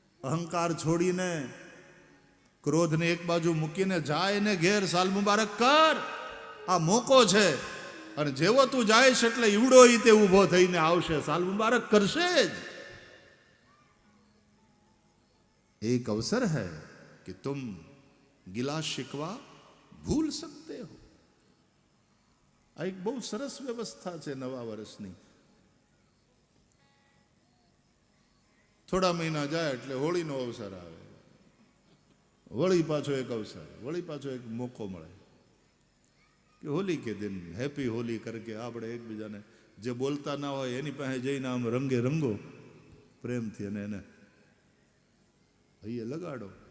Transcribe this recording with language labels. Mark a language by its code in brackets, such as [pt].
[gu] અહંકાર છોડીને, ક્રોધને એક બાજુ મૂકીને જાય ને ઘેર સાલ મુબારક કર. આ મોકો છે. અને જેવો તું જાયશ એટલે ઈવડો ઈ તે ઊભો થઈને આવશે, સાલ મુબારક કરશે જ. એક અવસર [hi] है कि तुम गिला शिकवा भूल सकते हो. [gu] આ એક બહુ સરસ વ્યવસ્થા છે નવા વર્ષની. થોડા મહિના જાય એટલે હોળીનો અવસર આવે, વળી પાછો એક અવસર, વળી પાછો એક મોકો મળે કે [hi] હોલી કે દિન હેપી હોલી કરકે [gu] આપણે એકબીજાને જે બોલતા ના હોય એની પાસે જઈને આમ રંગે રંગો પ્રેમથી અને એને અહીંયા લગાડો.